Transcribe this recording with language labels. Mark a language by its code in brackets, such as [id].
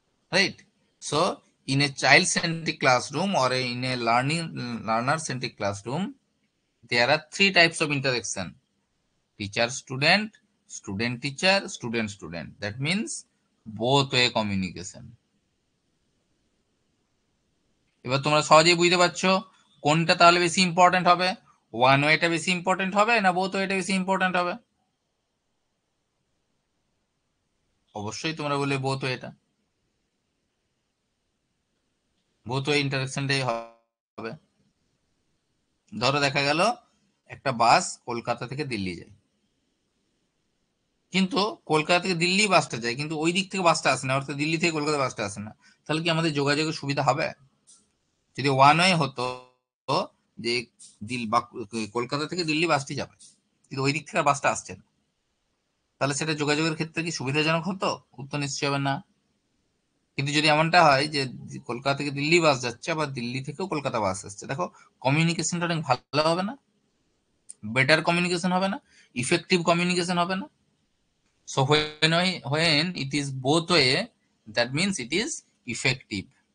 [en] Right? So in a child-centric classroom or in a learner-centric classroom, there are three types of interaction: teacher-student, student-teacher, student-student. That means both way communication. [bn] এবার তোমরা সহজেই বুঝতে পারছো কোনটা তাহলে বেশি important হবে। ওয়ান ওয়েটা বেশি ইম্পর্টেন্ট হবে না বোথ ওয়েটা বেশি ইম্পর্টেন্ট হবে? অবশ্যই তোমরা বললে বোথ ওয়েটা, বোথ ওয়ে ইন্টারাকশনটাই হবে। ধরো দেখা গেল একটা বাস কলকাতা থেকে দিল্লি যায়, কিন্তু কলকাতা থেকে দিল্লি বাসটা যায় কিন্তু ওই দিক থেকে বাসটা আসে না, অর্থাৎ দিল্লি থেকে কলকাতা বাসটা আসে না। তাহলে কি আমাদের যোগাযোগের সুবিধা হবে? যদি ওয়ান ওয়ে হতো যে কলকাতা থেকে দিল্লি বাসটি যাবে কিন্তু ওই দিক থেকে বাসটা আসছে না, তাহলে সেটা যোগাযোগের ক্ষেত্রে কি সুবিধাজনক হতো? উত্তর নিশ্চয় হবে না। কিন্তু যদি এমনটা হয় যে কলকাতা থেকে দিল্লি বাস যাচ্ছে আবার দিল্লি থেকেও কলকাতা বাস আসছে, দেখো কমিউনিকেশনটা অনেক ভালো হবে না? বেটার কমিউনিকেশন হবে না? ইফেক্টিভ কমিউনিকেশন হবে না? [en] So when it is both way, that means it is effective.